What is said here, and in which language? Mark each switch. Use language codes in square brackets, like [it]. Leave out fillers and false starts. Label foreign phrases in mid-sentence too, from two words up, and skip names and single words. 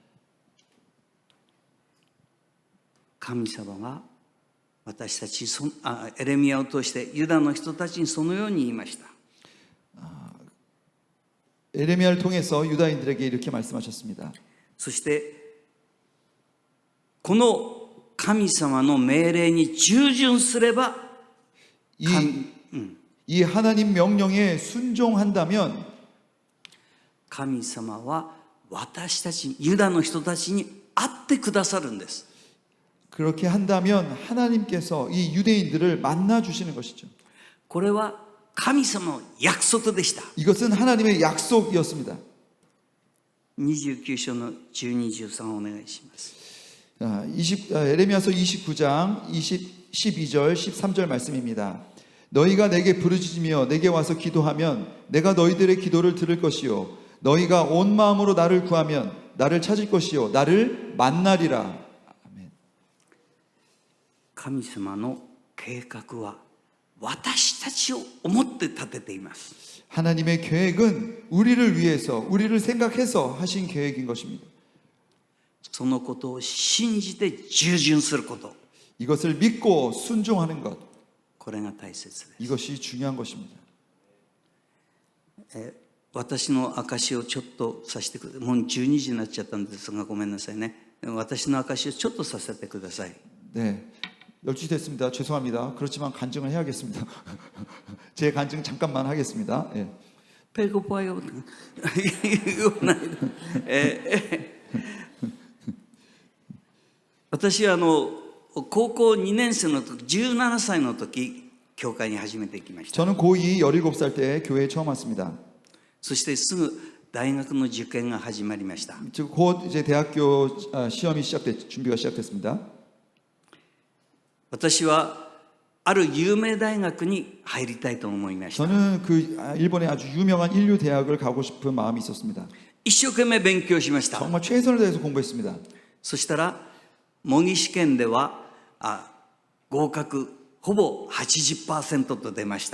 [ja] 神様が私たちエレミヤを通してユダの人たちにそのように言いました。 [ko] 에레미야를 통해서 유다인들에게 이렇게 말씀하셨습니다. [ja] そしてこの神様の命令に従順すれば [ko] 이 하나님 명령에 순종한다면 [ja] 神様は私たちユダの人たちに会ってくださるんです。 [ko] 그렇게 한다면 하나님께서 이 유대인들을 만나 주시는 것이죠. [ja] これは神様の約束でした。 [ko] 이것은 하나님의 약속이었습니다. [ja] 29 章の12、13お願いします。 [ko] 에레미야서 29장 12절 13절 말씀입니다. 너희가 내게 부르짖으며 내게 와서 기도하면 내가 너희들의 기도를 들을 것이요 너희가 온 마음으로 나를 구하면 나를 찾을 것이요 나를 만나리라. 아멘. [ja] 神様の計画は私たちを思って立てています。 [ko] 하나님의 계획은 우리를 위해서 우리를 생각해서 하신 계획인 것입니다. [ja] そのことを信じて従順すること、 [ko] 이것을 믿고 순종하는 것, [ja] これが大切です。 [ko] 이것이 중요한 것입니다. [ja] 私の証をちょっとさせてください。もう12時になっちゃったんですがごめんなさいね。私の証をちょっとさせてください。 [ko] 네, 12시 됐습니다. 죄송합니다. 그렇지만 간증을 해야겠습니다. 제 간증 잠깐만 하겠습니다. 예. 배고파요. [ja] 言わないで。私は高校2年生の時、17歳の時、教会に初めて行きました。 [ko] 저는 고2 17살 때 교회에 처음 왔습니다. [ja] そしてすぐ大学の受験が始まりました。 [ko] 즉 곧 이제 대학교 시험이 준비가 시작됐습니다. [ja] 私はある有名大学に入りたいと思いました。 [ko] 저는 그 일본의 아주 유명한 인류 대학을 가고 싶은 마음이 있었습니다. [ja] 一生懸命勉強しました。 [ko] 정말 최선을 다해서 공부했습니다. [ja] そしたら模擬試験では合格ほぼ 80% と出ました。